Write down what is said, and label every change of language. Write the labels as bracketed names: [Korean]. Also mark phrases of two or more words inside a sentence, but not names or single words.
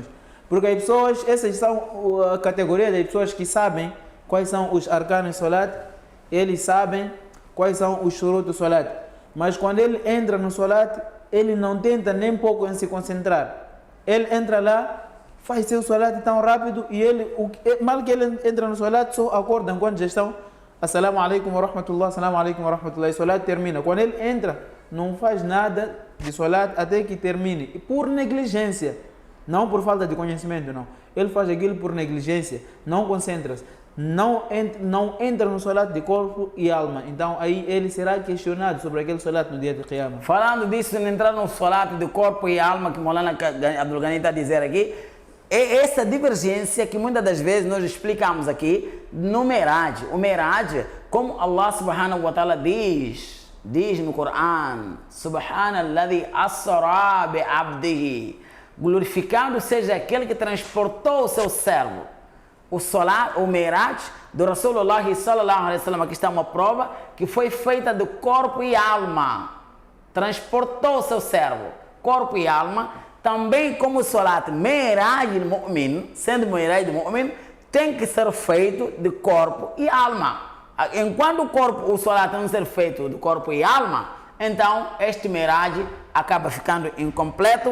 [Portuguese] Porque as pessoas, essas são a categoria das pessoas que sabem quais são os arcanos do salat, eles sabem quais são os shurut do salat. Mas quando ele entra no salat, ele não tenta nem pouco em se concentrar. Ele entra lá, faz seu salat tão rápido e mal que ele entra no salat, só acorda enquanto já estão [Arabic] السلام عليكم ورحمة الله, السلام عليكم ورحمة الله, [Portuguese] e o salat termina. Quando ele entra, não faz nada de salat até que termine. E por negligência, não por falta de conhecimento, não. Ele faz aquilo por negligência, não concentra-se. Não entra no salat de corpo e alma. Então aí ele será questionado sobre aquele salat no dia de Qiyamah. Falando disso, de entrar no salat de corpo e alma, que Molana Abdul Ghani está a dizer aqui, é essa divergência que muitas das vezes nós explicamos aqui no Miraj. O Miraj, como [Arabic] الله سبحانه وتعالى [Portuguese] diz no Coran, [Arabic] سبحان الذي أسرى بعبده, [Portuguese] glorificado seja aquele que transportou o seu servo. O salat, o Miraj do [Arabic] رسول الله صلى الله عليه وسلم, [Portuguese] aqui está uma prova que foi feita de corpo e alma. Transportou o seu servo, corpo e alma. Também como o salat [Arabic] معراج المؤمن, [Portuguese] sendo [Arabic] معراج المؤمن, [Portuguese] tem que ser feito de corpo e alma. Enquanto o salat não ser feito de corpo e alma, então este Miraj acaba ficando incompleto.